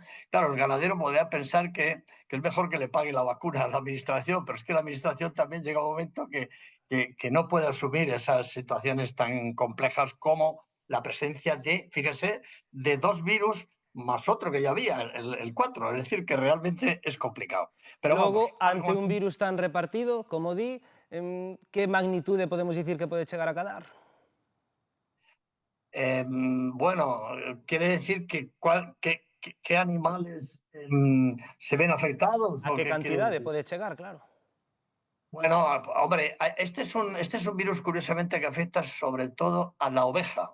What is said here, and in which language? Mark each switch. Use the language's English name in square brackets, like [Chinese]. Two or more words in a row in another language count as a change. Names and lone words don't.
[Spanish] Claro, el ganadero podría pensar que es mejor que le pague la vacuna a la administración, pero es que la administración también llega un momento que no puede asumir esas situaciones tan complejas como la presencia de, fíjese, de dos virus más otro que ya había, el 4, es decir, que realmente es complicado. Pero [Galician] Logo, vamos, ante un virus tan repartido, como di, que magnitude podemos dicir que pode chegar a cadar? [Spanish] Bueno, quiere decir que qué animales se ven afectados. [Galician] A [Spanish] ¿O que qué quiere [Galician] cantidade [Spanish] decir? [Galician] pode chegar, claro? [Spanish] Bueno, hombre, este es un virus curiosamente que afecta sobre todo a la oveja.